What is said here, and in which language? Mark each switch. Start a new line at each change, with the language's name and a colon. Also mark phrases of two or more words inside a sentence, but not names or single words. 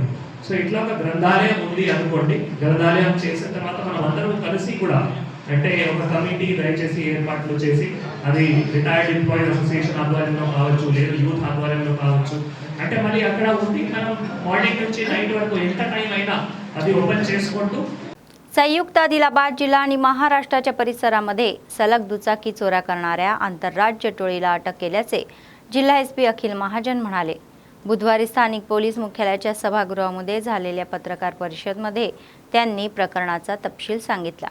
Telugu: సో ఇట్లా ఒక గ్రంథాలయం ఉంది అనుకోండి, గ్రంథాలయం చేసిన తర్వాత మనం అందరం కలిసి కూడా అంటే ఒక కమిటీ దయచేసి ఏర్పాట్లు చేసి అది
English: retired employees association
Telugu: ఆధ్వర్యంలో కావచ్చు, లేదు యూత్ आध्वर्యంలో కావచ్చు, అంటే మళ్ళీ అక్కడ ఉంది మనం మార్నింగ్ నుంచి నైట్ వరకు ఎంత టైం అయినా అది ఓపెన్ చేసుకుంటూ।
Marathi: संयुक्त आदिलाबाद जिल्हा आणि महाराष्ट्राच्या परिसरामध्ये सलग दुचाकी चोऱ्या करणाऱ्या आंतरराज्य टोळीला अटक केल्याचे जिल्हा SP अखिल महाजन म्हणाले। बुधवारी स्थानिक पोलीस मुख्यालयाच्या सभागृहामध्ये झालेल्या पत्रकार परिषदेमध्ये त्यांनी प्रकरणाचा तपशील सांगितला।